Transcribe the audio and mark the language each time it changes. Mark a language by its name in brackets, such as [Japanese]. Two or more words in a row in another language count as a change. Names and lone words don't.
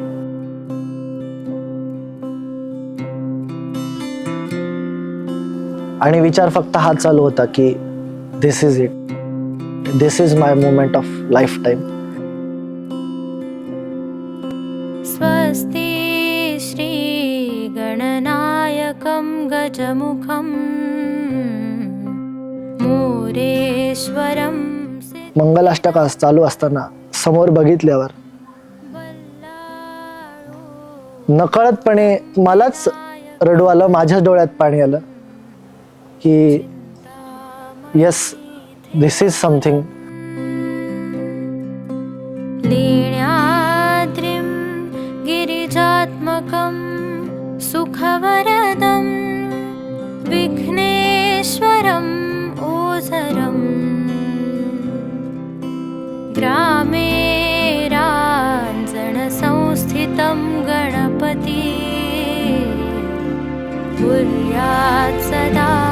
[Marathi] आणि विचार फक्त हा चालू होता की [English] this is it, this is my moment of life time. [Sanskrit] स्वस्ति श्री गणनायकं गजमुखं मोरेश्वरं [Marathi] मंगलाष्टक चालू असताना समोर बघितल्यावर नकळतपणे मलाच रडू आलं, माझ्याच डोळ्यात पाणी आलं की [English] yes this is something. [Sanskrit] लीण्याद्रिं गिरिजात्मकं सुखवरदं विघ्नेश्वरं ओझरं ग्रामे राञ्जनसंस्थितं गणपति कुर्यात् सदा